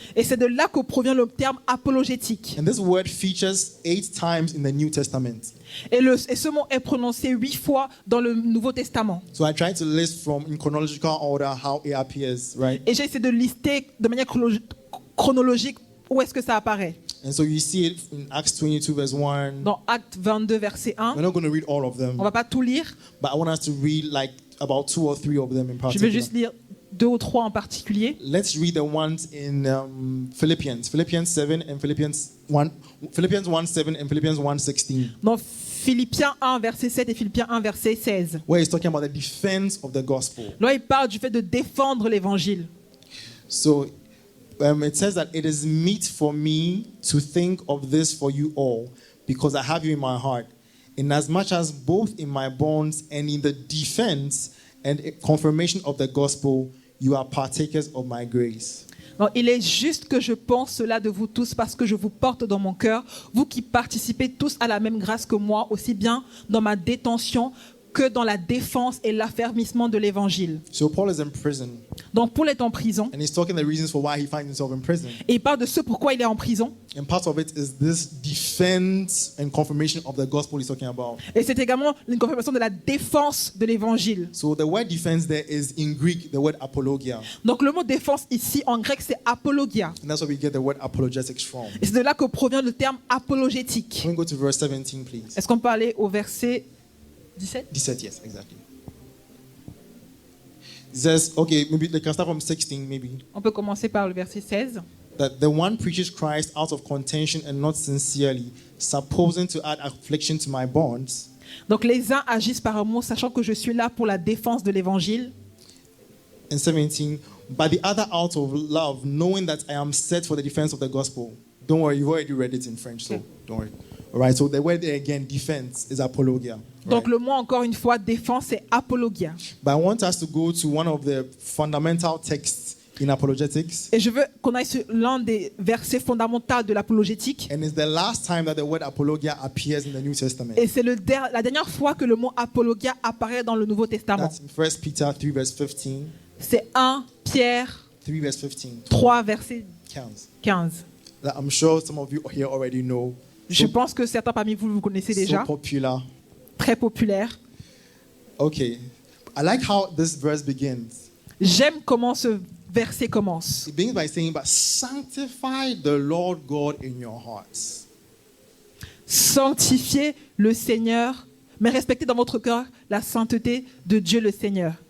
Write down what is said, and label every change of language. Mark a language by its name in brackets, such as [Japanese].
[French] Et c'est de là que provient le terme apologétique. [English] And this word features 8 times in the New Testament. [French] Et ce mot est prononcé 8 fois dans le Nouveau Testament. [English] So I tried to list in chronological order how it appears, right? [French] Et j'ai essayé de lister de manière chronologique où est-ce que ça apparaît. [English] And so you see it in Acts 22 verse 1. [French] Dans Actes 22 verset 1. [English] We're not going to read all of them. [French] On va pas tout lire. [English] But I want us to read about 2 or 3 of them in particular. [French] Je vais juste lire 2 ou 3 en particulier. [English] Let's read the ones in Philippians 7 and Philippians 1:7 and Philippians 1:16. [French] Dans Philippiens 1 verset 7 et Philippiens 1 verset 16. [English] Where he's talking about the defense of the gospel. [French] Là, il parle du fait de défendre l'évangile. [English] So it says that it is meet for me to think of this for you all, because I have you in my heart, inasmuch as both in my bonds and in the defense and confirmation of the gospel, you are partakers of my grace. [French] Donc, il est juste que je pense cela de vous tous parce que je vous porte dans mon cœur, vous qui participez tous à la même grâce que moi, aussi bien dans ma détention que dans la défense et l'affermissement de l'évangile. [English] So Paul is in prison, [French] Donc Paul est en prison [English] and he's talking the reasons for why he finds himself in prison. [French] et il parle de ce pourquoi il est en prison. [English] And part of it is this defense and confirmation of the gospel he's talking about. [French] Et c'est également une confirmation de la défense de l'évangile. [English] So the word defense there is in Greek the word apologia. [French] Donc le mot défense ici en grec c'est apologia. [English] And that's where we get the word apologetics from. [French] Et c'est de là que provient le terme apologétique. [English] Can we go to verse 17, please? [French] Est-ce qu'on peut aller au verset 17? [English] 17, yes, exactly. It says, okay, maybe they can start from 16, maybe. [French] On peut commencer par le verset 16. [English] That the one preaches Christ out of contention and not sincerely, supposing to add affliction to my bonds. [French] Donc les uns agissent par amour, sachant que je suis là pour la défense de l'évangile. [English] And 17, but the other out of love, knowing that I am set for the defense of the gospel. Don't worry, you've already read it in French, so don't worry. All right, so the word there again, defense, is apologia. [French] Donc [English] Right? [French] le mot encore une fois défense c'est apologia. [English] But I want us to go to one of the fundamental texts in apologetics. [French] Et je veux qu'on aille sur l'un des versets fondamentaux de l'apologétique. [English] And it's the last time that the word apologia appears in the New Testament. [French] Et c'est la dernière fois que le mot apologia apparaît dans le Nouveau Testament. [English] That's in 1 Peter 3, verse 15. [French] C'est 1 Pierre [English] 3, verse 15. [French] 3, verset 15. 15. [English] That I'm sure some of you here already know. [French] Je pense que certains parmi vous connaissez déjà. [English] So popular. [French] Très populaire. [English] Okay. I like how this verse begins. [French] J'aime comment ce verset commence. [English] It begins by saying, but sanctify the Lord God in your hearts. [French] Sanctifiez le Seigneur, mais respectez dans votre cœur la sainteté de Dieu le Seigneur.